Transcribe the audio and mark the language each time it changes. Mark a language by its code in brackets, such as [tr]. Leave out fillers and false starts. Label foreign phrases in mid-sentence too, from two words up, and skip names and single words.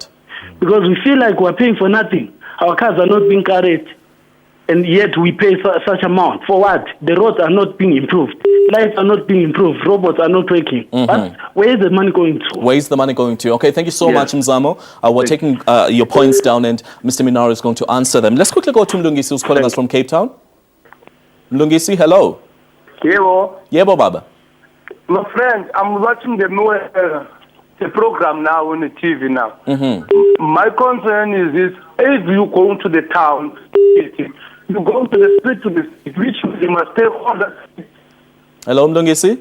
[en] Because we feel like we're paying for nothing. Our cars are not being carried, and yet we pay such amount. For what? The roads are not being improved. Lights are not being improved. Robots are not working. But where is the money going to? Where is the money going to? Okay, thank you so much, Mzamo. We're taking your points down, and Mr. Minar is going to answer them. Let's quickly go to Mlungisi, who's calling us from Cape Town. Mlungisi, hello. [zu] Yebo, Baba. [en] My friend, I'm watching the program now on the TV now. My concern is this: if you go to the town, you go to the street, which you must take all the. Hello, Mlungisi.